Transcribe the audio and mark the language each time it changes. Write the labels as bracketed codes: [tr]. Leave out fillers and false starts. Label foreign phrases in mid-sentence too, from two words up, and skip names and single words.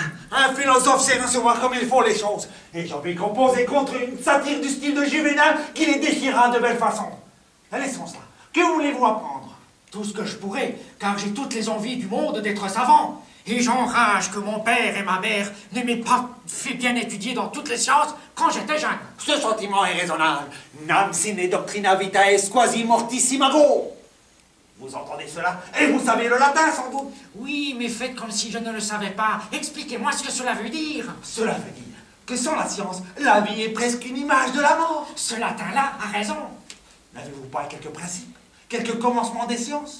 [fr] Un philosophe sait recevoir comme il faut les choses. Et j'en vais composer contre une satire du style de Juvénal qui les déchirera de belle façon. Laissons cela. Que voulez-vous apprendre? Tout ce que je pourrais, car j'ai toutes les envies du monde d'être savant. Et j'enrage que mon père et ma mère ne m'aient pas fait bien étudier dans toutes les sciences quand j'étais jeune. Ce sentiment est raisonnable. [la] Nam sine doctrina vitae quasi mortis imago. [fr] Vous entendez cela? Et vous savez le latin, sans doute? Oui, mais faites comme si je ne le savais pas. Expliquez-moi ce que cela veut dire. Cela veut dire que sans la science, la vie est presque une image de la mort. Ce latin-là a raison. N'avez-vous pas quelques principes? Quelques commencements des sciences?